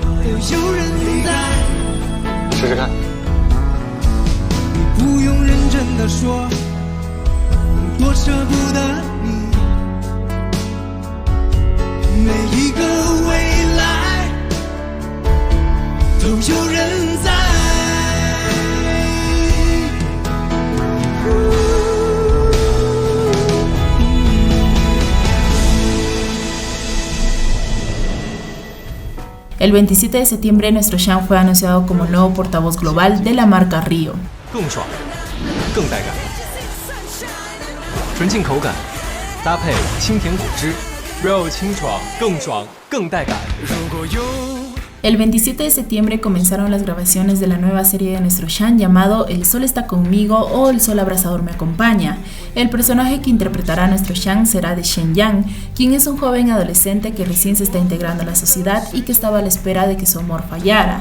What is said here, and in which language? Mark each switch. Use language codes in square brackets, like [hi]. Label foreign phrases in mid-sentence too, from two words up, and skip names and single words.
[zh] 试试看。你不用认真的说，多舍不得你。每一个未来都有人在。 [es] El 27 de septiembre nuestro Shan fue anunciado como nuevo portavoz global de la marca Rio. [zh] 更爽，更带感，纯净口感，搭配清甜果汁 ，Rio 清爽，更爽，更带感。如果有 [es] El 27 de septiembre comenzaron las grabaciones de la nueva serie de nuestro Shan llamado El Sol está conmigo o El Sol abrasador me acompaña. El personaje que interpretará a nuestro Shan será de Shen Yang, quien es un joven adolescente que recién se está integrando a la sociedad y que estaba a la espera de que su amor fallara.